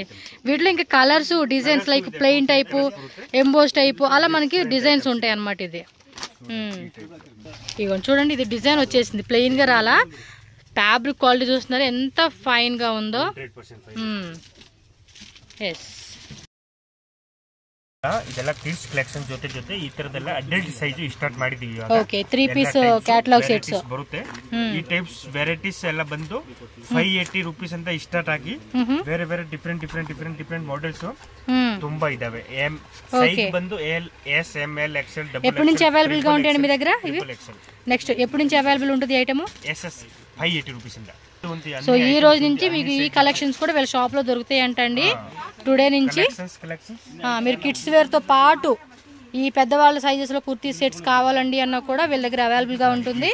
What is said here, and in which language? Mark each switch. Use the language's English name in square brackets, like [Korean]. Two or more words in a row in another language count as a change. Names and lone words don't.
[Telugu] వీటిలో ఇంకా కలర్స్, డిజైన్స్ [English] like plain type, [Telugu] ఎంబోస్ టైపు, అలా మనకి డిజైన్స్ ఉంటాయి అన్నమాట. ఇది ఇగో చూడండి, ఇది డిజైన్ వచ్చేసింది, ప్లెయిన్ గా రాలా. [English] fabric quality [Telugu] చూస్తున్నారు ఎంత ఫైన్ గా ఉందో. ఎస్, [Kannada] ಇದೆಲ್ಲ [English] kids collection [Kannada] ಜೊತೆ ಈ ತರದೆಲ್ಲ [English] adult size start [Kannada] ಮಾಡಿದೀವಿ. [English] okay, 3 piece catalogue sets [Kannada] ಬರುತ್ತೆ. ಈ [English] types varieties [Kannada] ಎಲ್ಲ ಬಂದು 580 ರೂಪೀಸ್ ಅಂತ ಸ್ಟಾರ್ಟ್ ಆಗಿ ಬೇರೆ ಬೇರೆ [English] different models [Kannada] ತುಂಬಾ ಇದಾವೆ. [English] ಸೈಜ್ ಬಂದು L, S, M, L, XL, double. [Telugu] ఎప్పటి నుంచి అవైలబుల్ గా ఉంటాయండి మీ దగ్గర ఇవి? నెక్స్ట్ ఎప్పటి నుంచి అవైలబుల్ ఉంటుంది ఐటమ్? [English] yes yes 580 rupees ఇంద. [Telugu] సో ఈ రోజు నుంచి మీకు ఈ కలెక్షన్స్ కూడా వీళ్ళ షాప్ లో దొరుకుతాయి అంటండి. టుడే నుంచి మీరు [English] kids wear [Telugu] తో పాటు ఈ పెద్దవాళ్ళ సైజెస్ లో కుర్తీ సెట్స్ కావాలండి అన్న కూడా వీళ్ళ దగ్గర అవైలబుల్ గా ఉంటుంది.